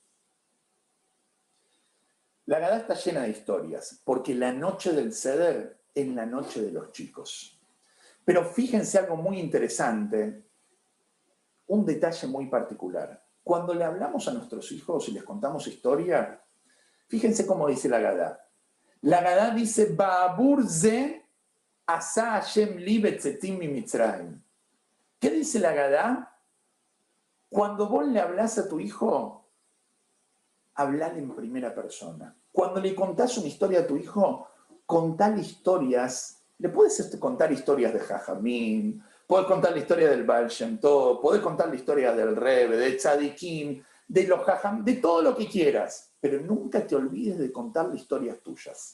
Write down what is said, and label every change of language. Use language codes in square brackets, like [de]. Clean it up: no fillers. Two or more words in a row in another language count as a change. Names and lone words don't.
[es] La Agadá está llena de historias, porque la noche del Seder es la noche de los chicos. Pero fíjense algo muy interesante, un detalle muy particular. Cuando le hablamos a nuestros hijos y les contamos historia, fíjense cómo dice la Agadá. La Agadá dice, [he] בעבור זה עשה ה' לי בצאתי ממצרים. [es] ¿Qué dice la Agadá? Cuando vos le hablás a tu hijo, hablale en primera persona. Cuando le contás una historia a tu hijo, contale historias. Le puedes contar historias de Jajamín, podés contar la historia del Baal Shem Tov, podés contar la historia del Rebbe, de Tzadikim, de los Jajam, de todo lo que quieras, pero nunca te olvides de contarle historias tuyas.